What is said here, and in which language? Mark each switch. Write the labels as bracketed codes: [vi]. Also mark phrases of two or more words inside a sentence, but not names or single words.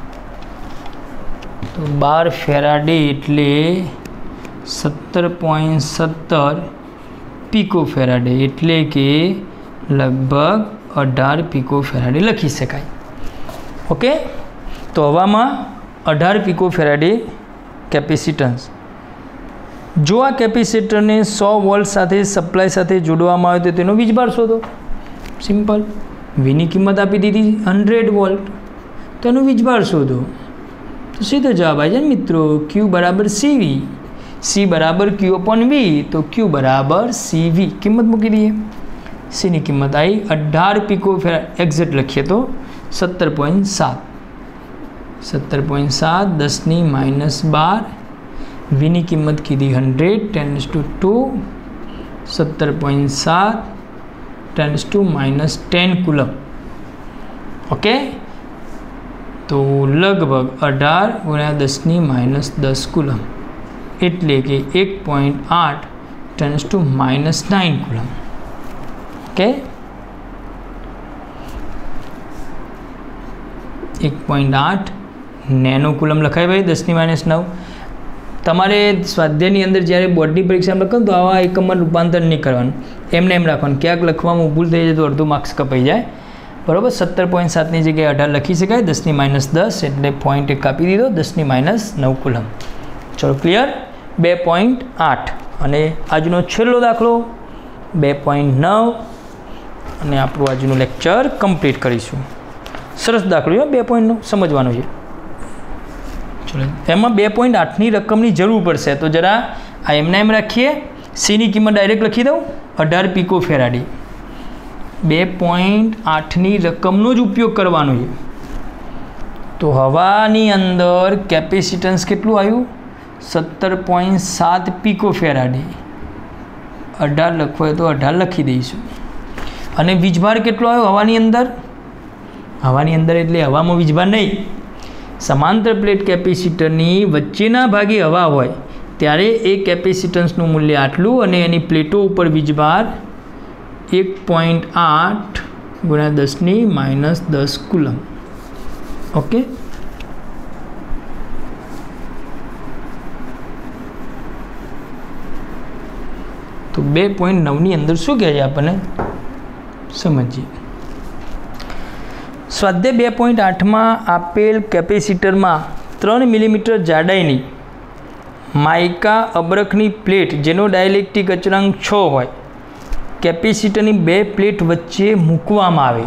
[gu] તો 12 ફેરાડે એટલે 17.70 [en] pico farad [gu] એટલે કે લગભગ 18 [en] pico farad [gu] લખી શકાય। ઓકે તો હવામાં 18 [en] pico farad capacitance. [gu] જો આ કેપેસિટર ને 100 વોલ્ટ સાથે સપ્લાય સાથે જોડવામાં આવે તો તેનો વીજભાર શોધો। સિંપલ V ની કિંમત આપી દીધી 100 વોલ્ટ તો એનો વીજભાર શોધો। તો સીધો જવાબ [hi] आ जाए [gu] મિત્રો Q બરાબર CV। C બરાબર Q/V તો Q બરાબર CV કિંમત મૂકી દીએ। C ની કિંમત આઈ 18 [en] pico farad [gu] એક્ઝેક્ટ લખીએ તો 17.7 10⁻12 V ની કિંમત કીધી 100 10⁻², 17.7 10⁻10 કૂલમ। ઓકે તો લગભગ 18 × 10⁻10 કૂલમ એટલે કે 1.8 10⁻9 કૂલમ। ઓકે 1.8 [en] nano coulomb [gu] લખાય ભાઈ 10⁻9। તમારે સ્વાધ્યાયની અંદર જ્યારે બોર્ડની પરીક્ષા લખો તો આવા એકમમાં રૂપાંતર નહીં કરવાનું, એમને એમ રાખવાનું। ક્યાંક લખવામાં ભૂલ થઈ જાય તો અડધું માર્ક્સ કપાઈ જાય, બરાબર। 17.7 ની જગ્યાએ 18 લખી શકાય, 10⁻10 એટલે પોઈન્ટ એક કાપી દીધો, 10⁻9 કુલમ। ચલો ક્લિયર 2.8 અને આજનો છેલ્લો દાખલો 2.9 અને આપણું આજનું [en] lecture complete [gu] કરીશું। સરસ દાખલો 2.9 સમજવાનો છે। ચલો એમ 2.8 ની રકમની જરૂર પડશે તો જરા આ એમને એમ રાખીએ। C ની કિંમત ડાયરેક્ટ લખી દઉં 18 [en] pico farad. [gu] 2.8 ની રકમનો જ ઉપયોગ કરવાનો છે। તો હવાની અંદર કેપેસિટન્સ કેટલું આવ્યું 17.7 [en] pico farad. [gu] 18 લખવો હોય તો 18 લખી દઈશું। અને વીજભાર કેટલો આવ્યો હવાની અંદર એટલે હવામાં વીજભાર નહીં, સમાંતર પ્લેટ કેપેસિટરની વચ્ચેના ભાગે હવા હોય ત્યારે એ કેપેસિટન્સનું મૂલ્ય આટલું અને એની પ્લેટો ઉપર વીજભાર 1.8 × 10⁻10 કૂલમ। ઓકે તો 2.9 ની અંદર શું કહે છે આપણે સમજીએ। સ્વાધ્યાય 2.8 આપેલ કેપેસિટરમાં 3 મિલીમીટર જાડાઈની માઇકા અબરખની પ્લેટ જેનો ડાયલેક્ટ્રિક અચળાંક 6 હોય કેપેસિટરની 2 પ્લેટ વચ્ચે મૂકવામાં આવે.